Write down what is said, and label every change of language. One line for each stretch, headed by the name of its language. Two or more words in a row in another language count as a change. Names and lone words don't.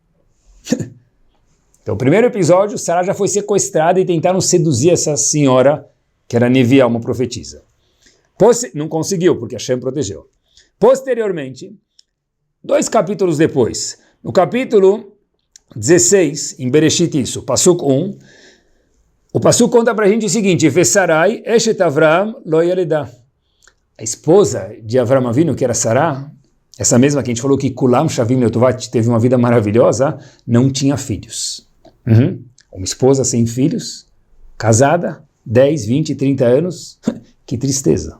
Portuguese: Então, o primeiro episódio, Sará já foi sequestrada e tentaram seduzir essa senhora, que era Neviá, uma profetisa. Não conseguiu, porque Hashem protegeu. Posteriormente, 2 capítulos depois, no capítulo 16, em Bereshit isso, Pasuk 1, o Pasuk conta pra gente o seguinte,
Hebrew: ושרי אשת אברם לא ילדה.
Portuguese: A esposa de Avraham Avinu, que era Sará, essa mesma que a gente falou que
Hebrew: כולם שווים לטובת
Portuguese: teve uma vida maravilhosa, não tinha filhos. Uma esposa sem filhos, casada, 10, 20, 30 anos, que tristeza.